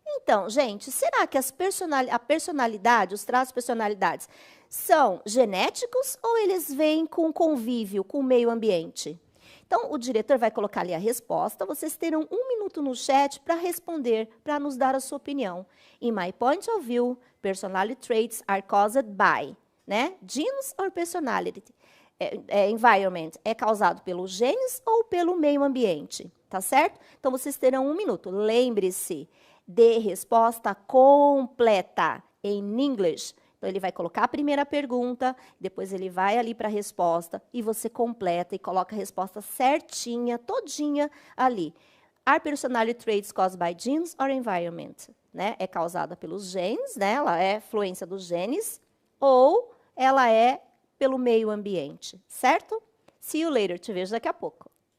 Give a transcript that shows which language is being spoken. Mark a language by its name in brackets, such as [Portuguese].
[Portuguese] Então, gente, será que a personalidade, os traços de personalidades, são genéticos ou eles vêm com convívio, com o meio ambiente? Então, o diretor vai colocar ali a resposta. Vocês terão 1 minuto no chat para responder, para nos dar a sua opinião. [English] In my point of view, personality traits are caused by, né? Genes or personality? [Portuguese] Environment é causado pelos genes ou pelo meio ambiente? Tá certo? Então, vocês terão 1 minuto. Lembre-se, dê resposta completa em English. Então, ele vai colocar a primeira pergunta, depois ele vai ali para a resposta e você completa e coloca a resposta certinha, todinha ali. [English] Are personality traits caused by genes or environment? [Portuguese] Né? É causada pelos genes, né? Ela é fluência dos genes, ou ela é pelo meio ambiente, certo? [English] See you later, [Portuguese] te vejo daqui a pouco.